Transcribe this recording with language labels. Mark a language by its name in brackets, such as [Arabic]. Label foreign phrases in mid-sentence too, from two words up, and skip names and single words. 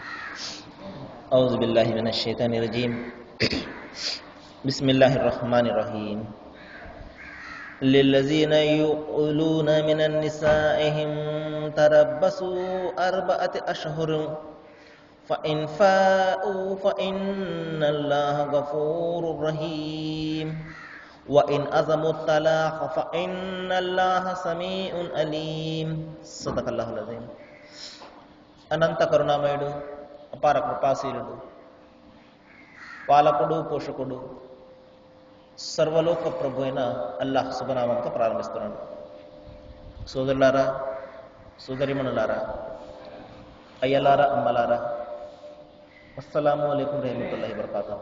[Arabic] أعوذ بالله من الشيطان الرجيم بسم الله الرحمن الرحيم للذين يؤلون من نسائهم تربصوا 4 أشهر فإن فاءوا فإن الله غفور رحيم وإن أزموا الطلاق فإن الله سميع عليم صدق الله العظيم. [Telugu] అనంత కరుణామయుడు, అపార కృపాశీలుడు, పాలకుడు, పోషకుడు, సర్వలోక ప్రభు అయిన అల్లాహ్ శుభనామంతో ప్రారంభిస్తున్నాడు. సోదరులారా, సోదరిమణులారా, అయ్యలారా, అమ్మలారా, [Arabic] السلام عليكم ورحمة الله وبركاته.